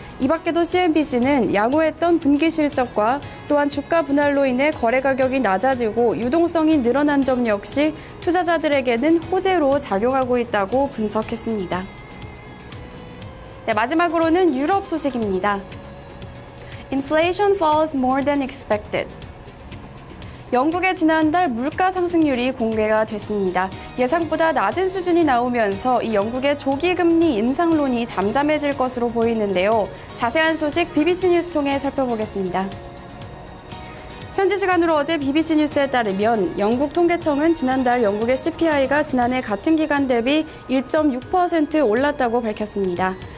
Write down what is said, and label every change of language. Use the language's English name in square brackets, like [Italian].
[Korean] 이 밖에도 CNBC는 양호했던 분기 실적과 또한 주가 분할로 인해 거래 가격이 낮아지고 유동성이 늘어난 점 역시 투자자들에게는 호재로 작용하고 있다고 분석했습니다. 네, 마지막으로는 유럽 소식입니다. [English] Inflation falls more than expected. [Korean] 영국의 지난달 물가 상승률이 공개가 됐습니다. 예상보다 낮은 수준이 나오면서 이 영국의 조기 금리 인상론이 잠잠해질 것으로 보이는데요. 자세한 소식 BBC 뉴스 통해 살펴보겠습니다. 현지 시간으로 어제 BBC 뉴스에 따르면 영국 통계청은 지난달 영국의 CPI가 지난해 같은 기간 대비 1.6% 올랐다고 밝혔습니다.